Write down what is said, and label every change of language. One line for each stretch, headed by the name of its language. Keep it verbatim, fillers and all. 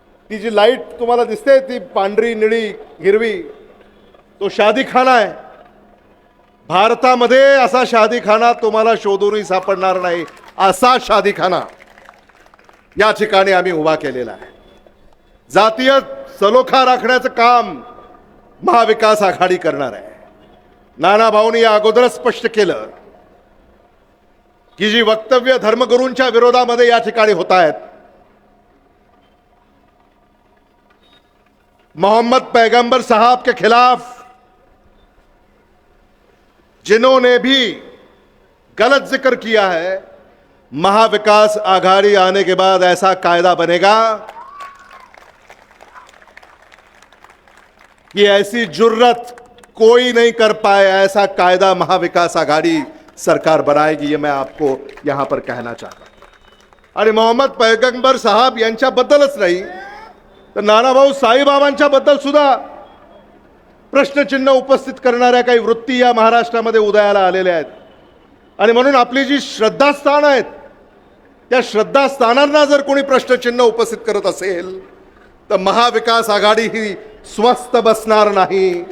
Marathi: ती जी लाईट तुम्हाला दिसते ती पांढरी, निळी, हिरवी, तो शादी खाना आहे. भारतामध्ये असा शादी खाना तुम्हाला शोधूनही सापडणार नाही. असा शादी खाना या ठिकाणी आम्ही उभा केलेला आहे. जातीय सलोखा राखण्याचं काम महाविकास आघाडी करणार आहे. नानाभाऊंनी या अगोदरच स्पष्ट केलं की जी वक्तव्य धर्मगुरूंच्या विरोधामध्ये या ठिकाणी होत आहेत,
Hindi: मोहम्मद पैगंबर साहब के खिलाफ जिन्होंने भी गलत जिक्र किया है, महाविकास आघाड़ी आने के बाद ऐसा कायदा बनेगा कि ऐसी जुर्रत कोई नहीं कर पाए. ऐसा कायदा महाविकास आघाड़ी सरकार बनाएगी, ये मैं आपको यहां पर कहना चाहता हूं.
Marathi: आणि मोहम्मद पैगंबर साहब यांच्याबद्दलच नाही तर नानाभाऊ साईबाबांच्या बद्दल सुद्धा प्रश्नचिन्ह उपस्थित करणाऱ्या काही वृत्ती या महाराष्ट्रामध्ये उदयाला आलेल्या आहेत. आणि म्हणून आपली जी श्रद्धास्थान आहेत त्या श्रद्धास्थानांना जर कोणी प्रश्नचिन्ह उपस्थित करत असेल तर महाविकास आघाडी ही स्वस्त बसणार नाही.